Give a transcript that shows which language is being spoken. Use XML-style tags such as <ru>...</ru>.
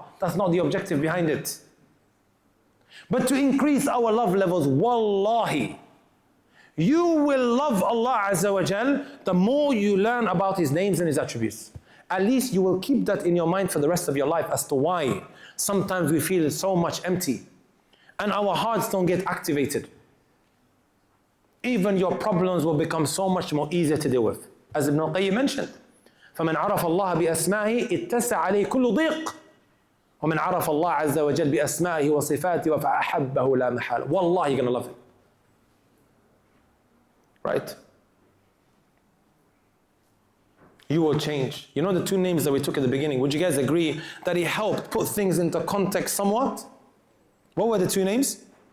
<en>That's not the objective behind it. But to increase our love levels, wallahi, you will love Allah Azza wa Jal the more you learn about His names and His attributes. At least you will keep that in your mind for the rest of your life as to why sometimes we feel so much empty and our hearts don't get activated. Even your problems will become so much more easier to deal with. As Ibn al-Qayyim mentioned,</en> <ar>فَمَنْ عَرَفَ اللَّهَ بِأَسْمَائِهِ اتَّسَعَ عَلَيْهِ كُلُّ ضِيقٍ وَمَنْ عَرَفَ اللَّهَ عَزَّ وَجَلَّ بِأَسْمَائِهِ وَصِفَاتِهِ فَأَحَبَّهُ لَا مَحَالَ.</ar> <en>Wallahi, you're going to love Him. Right? You will change. You know the two names that we took at the beginning, would you guys agree that He helped put things into context somewhat? What were the two names?</en>